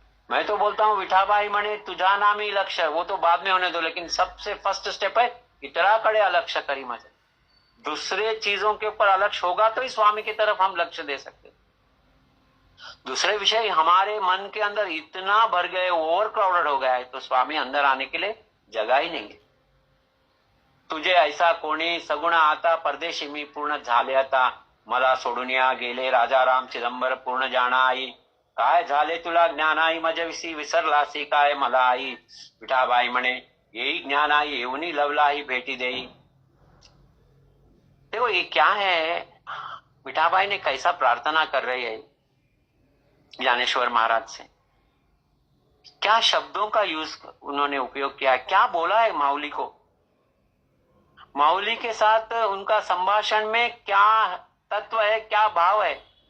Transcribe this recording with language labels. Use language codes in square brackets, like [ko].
[hi] मैं तो बोलता हूं विठाबाई मणे तुझा नाम ही लक्ष्य, वो तो बाद में होने दो, लेकिन सबसे [en] first step [hi] है [mr] इतराकडे अलक्ष करी मजे। [hi] दूसरे चीजों के ऊपर अलक्ष्य होगा तो ही स्वामी की तरफ हम लक्ष्य दे सकते। दूसरे विषय हमारे मन के अंदर इतना भर गए, [en] over crowded [hi] हो गया है, तो स्वामी अंदर आने के लिए जगह ही नहीं है। [mr] तुझे ऐसा कोणी सगुण आता परदेशी मी पूर्ण झाले आता, मला सोडून या गेले राजा राम चिदंबर पूर्ण जाणा आई, काय झाले तुला ज्ञानाई मजविसी विसरलासी काय मला आई, विठाबाई म्हणे येई ज्ञानाई येऊनी लवलाई भेटी देई। [hi] देखो ये क्या है, विठाबाई ने कैसा प्रार्थना कर रही है ज्ञानेश्वर महाराज से, क्या शब्दों का यूज उन्होंने उपयोग किया, क्या बोला है माउली को। माउली के साथ उनका संभाषण में क्या तत्व है, क्या भाव है।